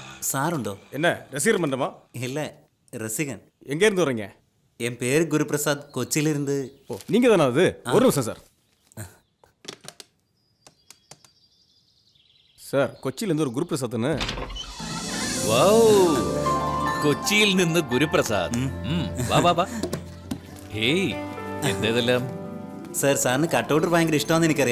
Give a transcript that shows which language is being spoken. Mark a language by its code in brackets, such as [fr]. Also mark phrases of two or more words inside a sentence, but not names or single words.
[ml] சாருண்டோ? [ta] என்ன ரசிகர் மன்றமா? இல்லை, ரசிகன். எங்கேருந்து வரீங்க? என் பேர் குருபிரசாத், கொச்சியிலிருந்து. ஓ, நீங்கள் தானே அது? ஒரு நிமிஷம் சார். [ml] സാർ കൊച്ചിയിൽ നിന്ന് ഒരു ഗുരുപ്രസാദ്. കൊച്ചിയിൽ നിന്ന് ഗുരുപ്രസാദ്. ഹേയ്, എന്തേതെല്ലാം? സാർ, സാറിന് കട്ടൗട്ട് ഭയങ്കര ഇഷ്ടമാണെന്ന് എനിക്കറിയാം.